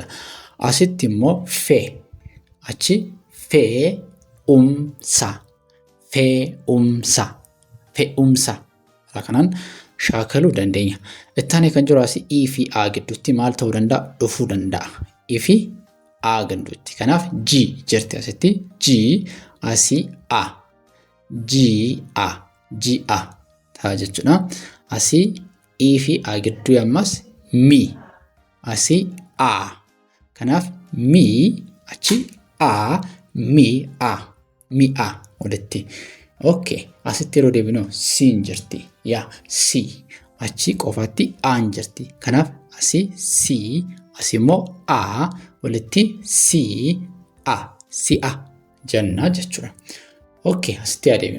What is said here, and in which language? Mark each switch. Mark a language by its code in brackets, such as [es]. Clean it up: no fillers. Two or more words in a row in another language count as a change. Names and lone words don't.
[om] Asitti immoo fee. Achi fe'umsa. Fe'umsa. Fe'umsa. Kanaan shaakaluu dandeenya. Itti aanee kan jiru asii ii fi a gidduutti maal ta'uu danda'a? Dhufuu danda'a. Ii fi a gidduutti. Kanaaf ji jirti asitti. Ji asii a. Ji a. Ji a ta'a jechuudha. Asii ii fi a gidduu ammas mi. Asii a. Kanaaf mi achi a mi a. Mi a walitti. Okay. Asitti yeroo deebinu siin jirti. Yaa si. Achi qofaatti aan jirti. Kanaaf asii si. Asii immoo a walitti si a. Si a jenna jechuudha. Okay. Asitti adeeminu.